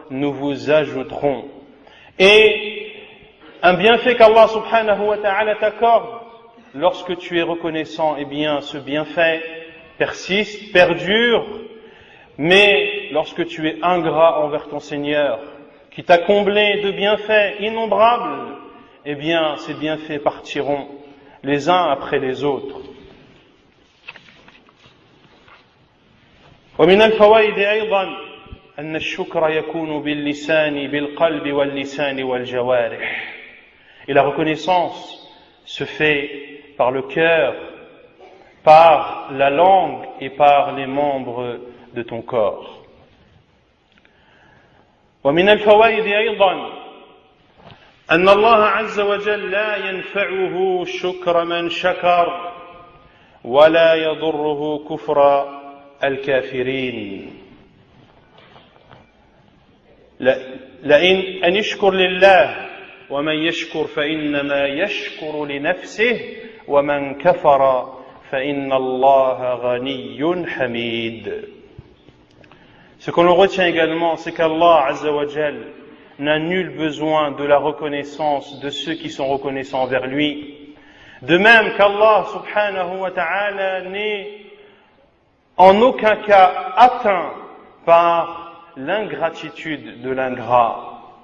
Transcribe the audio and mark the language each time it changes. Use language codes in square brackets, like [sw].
[fr] nous vous ajouterons. Et un bienfait qu'Allah subhanahu wa ta'ala t'accorde, lorsque tu es reconnaissant, eh bien ce bienfait persiste, perdure, mais lorsque tu es ingrat envers ton Seigneur, qui t'a comblé de bienfaits innombrables, eh bien ces bienfaits partiront les uns après les autres. [ar] ومن الفوائد أيضا أن الشكر يكون باللسان بالقلب واللسان والجوارح. [fr] Et la reconnaissance se fait par le cœur, par la langue et par les membres de ton corps. [ar] ومن الفوائد أيضا أن الله عز وجل لا ينفعه شكر من شكر ولا يضره كفر الكافرين. لئن أن يشكر لله ومن يشكر فإنما يشكر لنفسه ومن كفر فإن الله غني حميد. [fr] Ce qu'on retient également, c'est qu'Allah Azza wa Jal n'a nul besoin de la reconnaissance de ceux qui sont reconnaissants envers lui. De même qu'Allah subhanahu wa ta'ala n'est en aucun cas atteint par l'ingratitude de l'ingrat.